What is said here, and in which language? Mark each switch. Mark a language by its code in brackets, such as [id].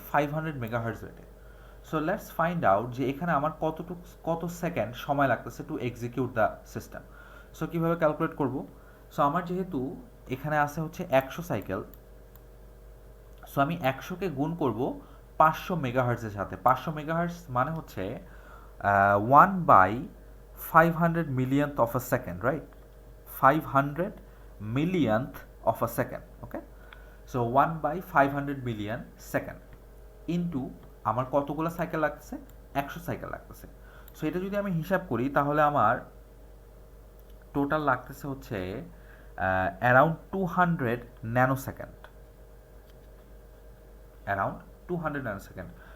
[bn] 500 megahertz রেটে। [en] so let's find out [bn] যে এখানে আমার কত সেকেন্ড সময় লাগতেছে [en] To execute the system. [bn] So কীভাবে ক্যালকুলেট করব? সো আমার যেহেতু এখানে আছে হচ্ছে 100 সাইকেল, সো আমি 100কে গুণ করব 500 মেগাহার্টজের সাথে। [en] 500 [bn] মেগাহার্টজ মানে হচ্ছে [en] 1/500 millionth of a second, right? 500 millionth of a second. Okay, so 1/500 million second into [bn] আমার কতগুলো সাইকেল লাগতেছে? 100 সাইকেল লাগতেছে। সো এটা যদি আমি হিসাব করি তাহলে আমার টোটাল লাগতেছে হচ্ছে অ্যারাউন্ড 200 ন্যানোসেকেন্ড, অ্যারাউন্ড 200 ন্যানোসেকেন্ড।